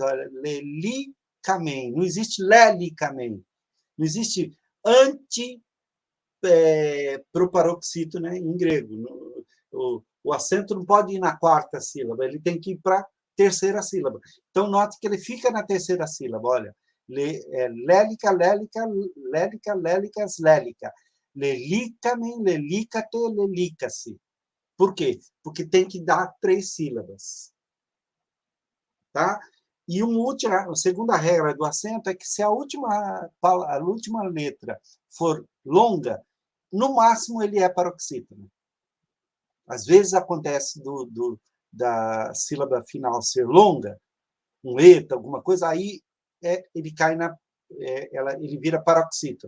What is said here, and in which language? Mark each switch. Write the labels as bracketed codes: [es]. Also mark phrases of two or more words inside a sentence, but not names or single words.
[pt] Olha, lelicamen. Não existe lelicamen. Não existe proparoxítona em grego. O acento não pode ir na 4ª sílaba, ele tem que ir para a 3ª sílaba. Então, note que ele fica na 3ª sílaba. Olha, [el] λέλυκα, λέλυκα, λέλυκα, λέλυκας, λέλυκα. λελύκαμεν, λελύκατε, lelica-se. [pt] Por quê? Porque tem que dar 3 sílabas. Tá? E a segunda regra do acento é que se a última letra for longa, no máximo ele é paroxítona. Às vezes acontece da sílaba final ser longa, um eta, alguma coisa, aí ele cai ele vira paroxítono.